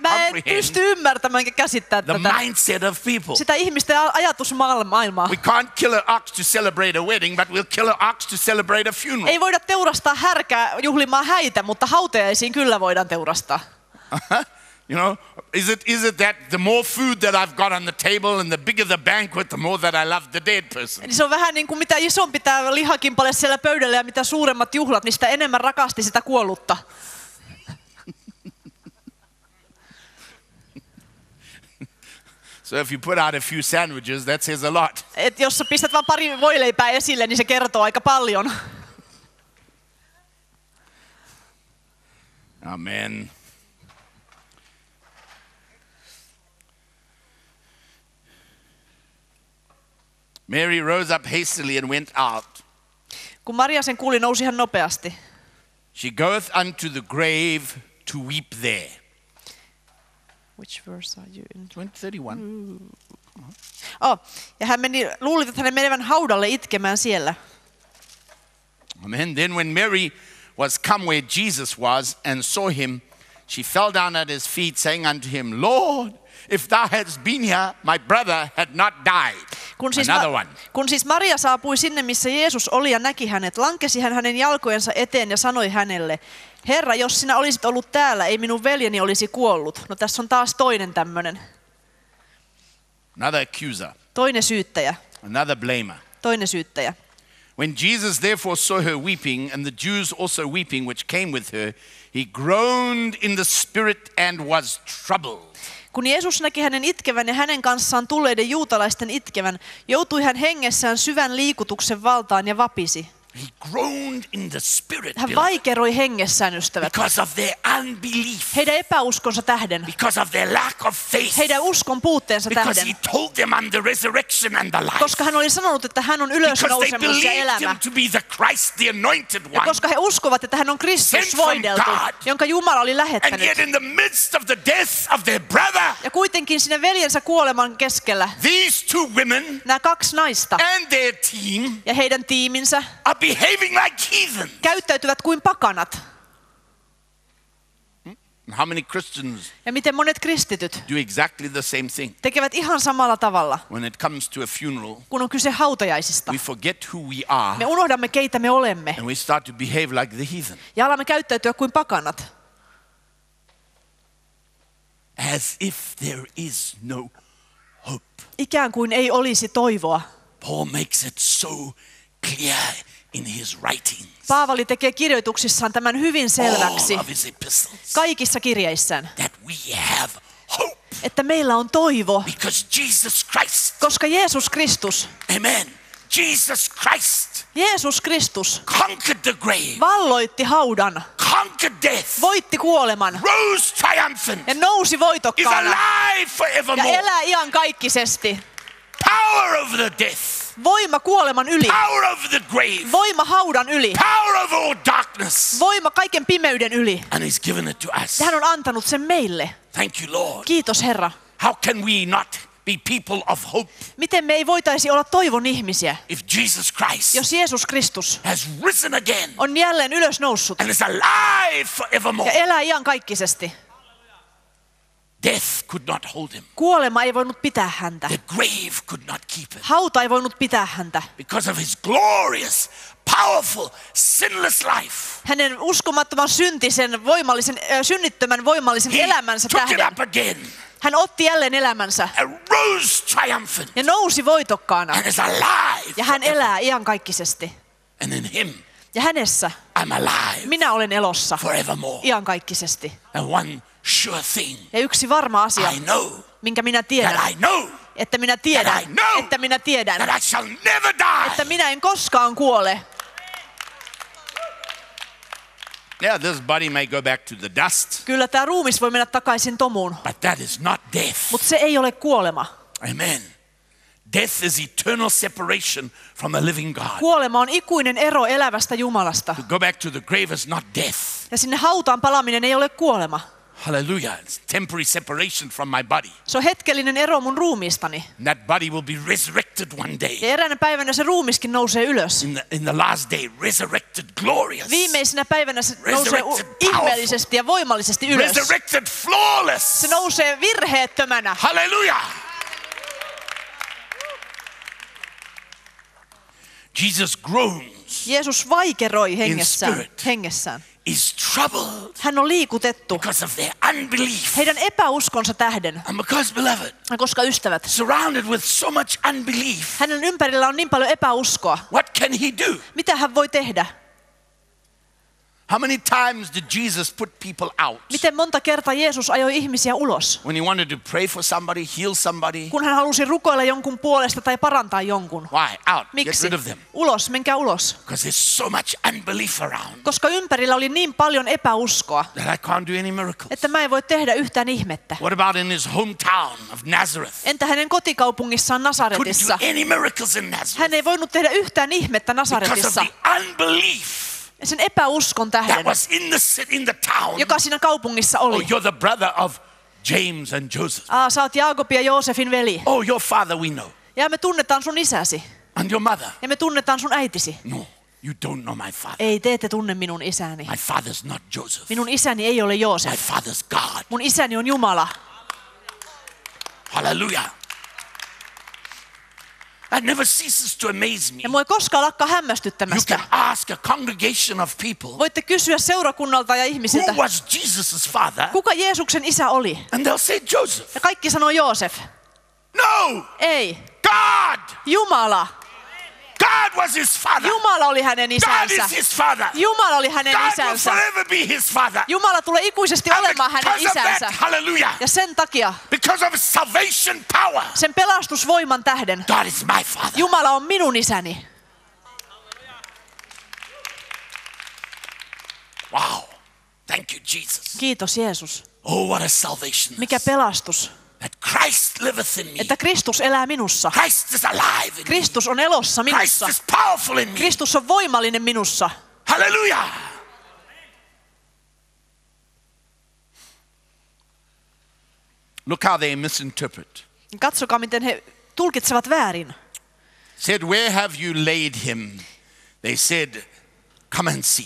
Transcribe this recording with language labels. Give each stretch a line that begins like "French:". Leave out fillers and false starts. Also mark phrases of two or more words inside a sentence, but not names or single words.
Finnish: Mä en
English: comprehend
Finnish: pysty ymmärtämään enkä käsittää
English: the
Finnish: tätä.
English: mindset of people.
Finnish: Sitä ihmisten ajatusmaailmaa.
English: We can't kill an ox to celebrate a wedding, but we'll kill an ox to celebrate a funeral.
Finnish: Ei voida teurastaa härkää juhlimaan häitä, mutta hautajaisiin kyllä voidaan teurastaa.
English: You know, is it that the more food that I've got on the table and the bigger the banquet, the more that I love the dead person?
Finnish: Eli se on vähän niin kuin mitä isompi tämä lihakimpale siellä pöydällä ja mitä suuremmat juhlat, niin sitä enemmän rakasti sitä kuollutta.
English: So if you put out a few sandwiches, that says a lot.
Finnish: Et jos sä pistät vaan pari voileipää esille, niin se kertoo aika paljon.
English: Amen. Mary rose up hastily and went out.
Finnish: Kun Maria sen kuuli, nousi hän nopeasti.
English: She goeth unto the grave to weep there. Which verse are you in? 31.
Finnish: Ja hän luuli, että hänen menevän haudalle itkemään siellä.
English: Amen. Then when Mary was come where Jesus was and saw him, she fell down at his feet, saying unto him, Lord, if thou hadst been here, my brother had not died. Another one.
Finnish: Kun siis Maria saapui sinne, missä Jeesus oli ja näki hänet, lankesi hän hänen jalkojensa eteen ja sanoi hänelle, Herra, jos sinä olisit ollut täällä, ei minun veljeni olisi kuollut. No tässä on taas toinen tämmöinen.
English: Another accuser.
Finnish: Toinen syyttäjä.
English: Another blamer.
Finnish: Toinen syyttäjä.
English: When Jesus therefore saw her weeping, and the Jews also weeping which came with her, he groaned in the spirit and was troubled.
Finnish: Kun Jeesus näki hänen itkevän ja hänen kanssaan tulleiden juutalaisten itkevän, joutui hän hengessään syvän liikutuksen valtaan ja vapisi.
English: He groaned in the spirit,
Finnish: Hän vaikeroi hengessään, ystävät.
English: because of their unbelief,
Finnish: Heidän epäuskonsa tähden.
English: because of their lack of faith,
Finnish: Heidän uskon puutteensa
English: because
Finnish: tähden.
English: he told them I'm the resurrection and the life,
Finnish: Koska hän oli sanonut, että hän on
English: because they
Finnish: ylösnousemus ja
English: believed
Finnish: elämä.
English: him to be the Christ, the anointed
Finnish: Ja
English: one.
Finnish: koska he uskovat, että hän on Kristus
English: Sent from
Finnish: voideltu,
English: God.
Finnish: jonka Jumala oli
English: And
Finnish: lähettänyt.
English: yet in the midst of the death of their brother,
Finnish: Ja kuitenkin siinä veljensä kuoleman keskellä
English: these two women
Finnish: nämä kaksi naista
English: and their team
Finnish: ja heidän tiiminsä
English: are behaving like heathen.
Finnish: käyttäytyvät kuin pakanat.
English: How many Christians
Finnish: Ja miten monet kristityt
English: do exactly the same thing?
Finnish: tekevät ihan samalla tavalla,
English: When it comes to a funeral,
Finnish: kun on kyse hautajaisista.
English: we forget who we are
Finnish: Me unohdamme, keitä me olemme,
English: and we start to behave like the heathen.
Finnish: ja alamme käyttäytyä kuin pakanat.
English: As if there is no hope.
Finnish: Ikään kuin ei olisi toivoa.
English: Paul makes it so clear in his writings.
Finnish: Paavali tekee kirjoituksissaan tämän hyvin selväksi
English: All of his epistles.
Finnish: kaikissa kirjeissään,
English: That we have hope.
Finnish: että meillä on toivo,
English: Because Jesus Christ,
Finnish: koska Jeesus Kristus,
English: amen, Jesus Christ conquered the grave,
Finnish: valloitti haudan,
English: conquered death,
Finnish: voitti kuoleman
English: rose triumphant,
Finnish: ja nousi
English: is
Finnish: voitokkaana
English: alive
Finnish: ja
English: forevermore.
Finnish: elää iankaikkisesti.
English: Power over the death,
Finnish: Voima kuoleman yli,
English: power over the grave,
Finnish: voima haudan yli,
English: power over all darkness.
Finnish: voima kaiken pimeyden yli.
English: And he's given it to us.
Finnish: Ja hän on antanut sen meille.
English: Thank you, Lord.
Finnish: Kiitos, Herra.
English: How can we not be people of hope
Finnish: Miten me ei voitaisi olla toivon ihmisiä,
English: if Jesus Christ
Finnish: jos Jeesus Kristus
English: has risen again
Finnish: on jälleen ylös noussut
English: and is alive
Finnish: ja
English: forevermore?
Finnish: elää iankaikkisesti?
English: Death could not hold him.
Finnish: Kuolema ei voinut pitää häntä.
English: The grave could not keep him.
Finnish: Hauta ei voinut pitää häntä.
English: Because of his glorious, powerful, sinless life.
Finnish: Hänen uskomattoman synnittömän voimallisen
English: He
Finnish: elämänsä
English: took it
Finnish: tähden.
English: up again
Finnish: Hän otti jälleen elämänsä
English: and rose triumphant
Finnish: ja nousi voitokkaana.
English: and is alive.
Finnish: Ja hän elää iankaikkisesti.
English: And in him,
Finnish: Ja hänessä
English: I'm alive
Finnish: minä olen elossa
English: forevermore.
Finnish: iankaikkisesti.
English: And one sure thing
Finnish: Ja yksi varma asia,
English: I know,
Finnish: minkä minä
English: that
Finnish: tiedän,
English: I know,
Finnish: että minä tiedän,
English: that I know,
Finnish: että minä tiedän,
English: that I shall never die.
Finnish: että minä en koskaan kuole.
English: Yeah, this body may go back to the dust,
Finnish: Kyllä tämä ruumis voi mennä takaisin tomuun,
English: but that is not death.
Finnish: mutta se ei ole kuolema.
English: Amen. Death is eternal separation from a living God.
Finnish: Kuolema on ikuinen ero elävästä Jumalasta.
English: To go back to the grave is not death.
Finnish: Ja sinne hautaan palaaminen ei ole kuolema.
English: Hallelujah. It's temporary separation from my body.
Finnish: Se on hetkellinen ero mun ruumiistani.
English: And that body will be resurrected one day.
Finnish: Ja eräänä päivänä se ruumiskin nousee ylös.
English: In the last day, resurrected, glorious.
Finnish: Viimeisenä päivänä se nousee
English: Resurrected,
Finnish: ihmeellisesti ja voimallisesti ylös.
English: Resurrected, flawless.
Finnish: Se nousee virheettömänä.
English: Hallelujah. Jesus groans,
Finnish: Jeesus vaikeroi
English: spirit.
Finnish: hengessään.
English: is troubled
Finnish: Hän on liikutettu
English: because of their unbelief.
Finnish: heidän epäuskonsa tähden.
English: And because, beloved,
Finnish: Ja koska ystävät,
English: surrounded with so much unbelief,
Finnish: hänen ympärillä on niin paljon epäuskoa.
English: what can he do?
Finnish: Mitä hän voi tehdä?
English: How many times did Jesus put people out?
Finnish: Miten monta kertaa Jeesus ajoi ihmisiä ulos?
English: When he wanted to pray for somebody, heal somebody.
Finnish: Kun hän halusi rukoilla jonkun puolesta tai parantaa jonkun.
English: Why? Out. Get
Finnish: Miksi?
English: rid of them.
Finnish: Ulos, menkää ulos.
English: Because there's so much unbelief around
Finnish: Koska ympärillä oli niin paljon epäuskoa,
English: that I can't do any miracles.
Finnish: että mä en voi tehdä yhtään ihmettä.
English: What about in his hometown of Nazareth?
Finnish: Entä hänen kotikaupungissaan
English: Couldn't
Finnish: Nasaretissa?
English: do any miracles in
Finnish: Hän
English: Nazareth
Finnish: ei voinut tehdä yhtään ihmettä
English: because of
Finnish: Nasaretissa.
English: the unbelief
Finnish: Sen epäuskon
English: that
Finnish: tähden,
English: was in the town.
Finnish: joka siinä kaupungissa
English: Oh,
Finnish: oli.
English: you're the brother of James and Joseph.
Finnish: Sä oot Jaakobin ja Joosefin veli.
English: Oh, your father we know.
Finnish: Ja me tunnetaan sun isäsi.
English: And your mother.
Finnish: Ja me tunnetaan sun äitisi.
English: No, you don't know my father.
Finnish: Ei, te ette tunne minun isäni.
English: My father's not Joseph.
Finnish: Minun isäni ei ole
English: My
Finnish: Joosef.
English: father's God.
Finnish: Mun isäni on Jumala.
English: Hallelujah. That never ceases to amaze me.
Finnish: Ja mua ei koskaan lakkaa
English: You
Finnish: hämmästyttämästä.
English: can ask a congregation of people,
Finnish: Voitte kysyä seurakunnalta ja ihmisiltä,
English: who was Jesus' father?
Finnish: kuka Jeesuksen isä oli?
English: And they'll say Joseph.
Finnish: Ja kaikki sanoo Joosef.
English: No,
Finnish: Ei,
English: God.
Finnish: Jumala.
English: God God was his father.
Finnish: Jumala oli hänen
English: God
Finnish: isänsä.
English: is his father.
Finnish: Jumala oli hänen
English: God will
Finnish: isänsä.
English: forever be his father.
Finnish: Jumala tulee ikuisesti
English: And
Finnish: olemaan hänen
English: because of that,
Finnish: isänsä.
English: hallelujah,
Finnish: Ja sen takia,
English: because of his salvation power,
Finnish: sen pelastusvoiman tähden,
English: God is my father.
Finnish: Jumala on minun isäni.
English: Wow. Thank you, Jesus.
Finnish: Kiitos Jeesus.
English: Oh, what a salvation.
Finnish: Mikä pelastus,
English: That Christ liveth in me.
Finnish: että Kristus elää minussa.
English: Christ is alive in me.
Finnish: Kristus on elossa
English: Christ
Finnish: minussa.
English: is powerful in me.
Finnish: Kristus on voimallinen minussa.
English: Hallelujah. Look how they misinterpret.
Finnish: Katsokaa, miten he tulkitsevat väärin.
English: Said, where have you laid him? They said, come and see.